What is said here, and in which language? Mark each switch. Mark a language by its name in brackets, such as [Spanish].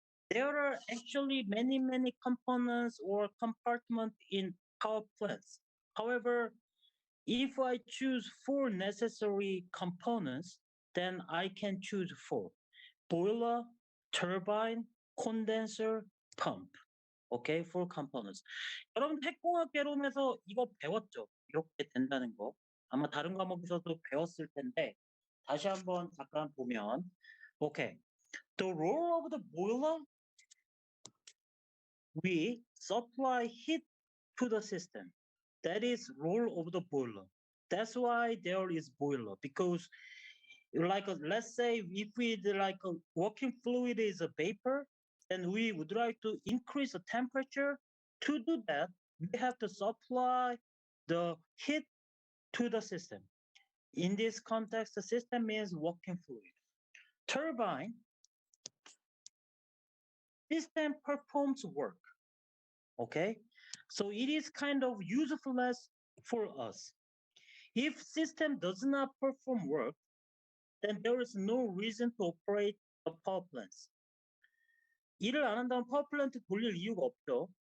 [English] There are actually many components or compartments in power plants. However, if I choose four necessary components, then I can choose four: boiler, turbine, condenser, pump. Okay, four components. [Korean] 여러분 핵공학 개론에서 이거 배웠죠? 이렇게 된다는 거. 아마 다른 과목에서도 배웠을 텐데 다시 한번 잠깐 보면, [English] okay, the role of the boiler, we supply heat to the system. That is role of the boiler. That's why there is boiler, because let's say if we like a working fluid is a vapor, and we would like to increase the temperature. To do that, we have to supply the heat to the system. In this context, the system means working fluid. Turbine system performs work. Okay, so it is kind of useless for us. If system does not perform work, then there is no reason to operate the power plants. [Korean] 일을 안 한다면 파워 플랜트 돌릴 이유가 없죠.